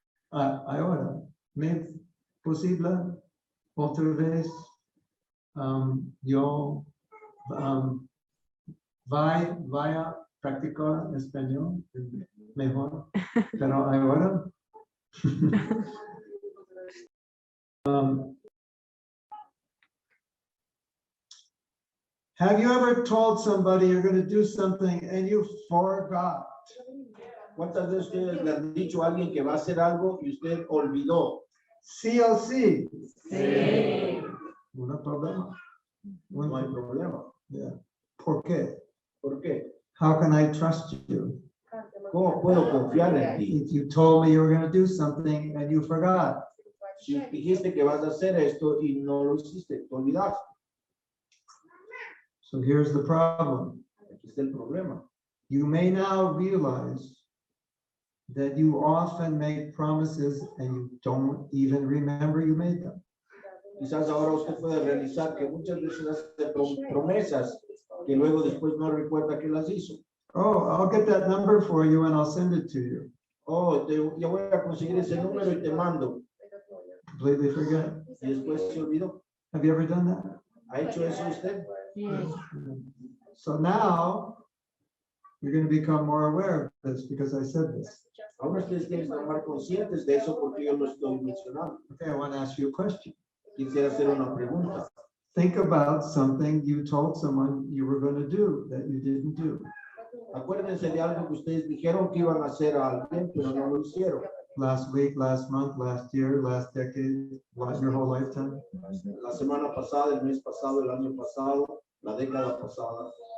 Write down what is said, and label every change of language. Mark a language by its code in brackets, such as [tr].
[es] Ahora, ¿me posible otra vez yo vaya a practicar español mejor? Pero ahora [en] have you ever told somebody you're going to do something and you forgot? [es] ¿Cuántas veces ustedes le han dicho a alguien que va a hacer algo y usted olvidó? Sí o sí. Sí. Un problema. No hay problema. Yeah. ¿Por qué? ¿Por qué? [en] How can I trust you? [es] ¿Cómo puedo confiar en ti? [en] If you told me you were going to do something and you forgot. [es] Si dijiste que vas a hacer esto y no lo hiciste, te olvidaste. [en] So here's the problem. [es] Aquí está el problema. [en] You may now realize that you often make promises and you don't even remember you made them. [es] Quizás ahora usted puede realizar que muchas veces hace promesas que luego después no recuerda que las hizo. [en] Oh, I'll get that number for you and I'll send it to you. [es] Oh, yo voy a conseguir ese número y te mando. [en] Completely forget. [es] Y después se olvidó. [en] Have you ever done that? [es] ¿Ha hecho eso usted? [en] Yes. So now you're going to become more aware of this because I said this. [es] Ahora ustedes tienen que estar conscientes de eso porque yo lo estoy mencionando. [en] Okay, I want to ask you a question. [es] Quisiera hacer una pregunta. [en] Think about something you told someone you were going to do that you didn't do. [es] Acuérdense de algo que ustedes dijeron que iban a hacer a alguien, pero no lo hicieron. [en] Last week, last month, last year, last decade, your whole lifetime. [es] La semana pasada, el mes pasado, el año pasado, la década pasada.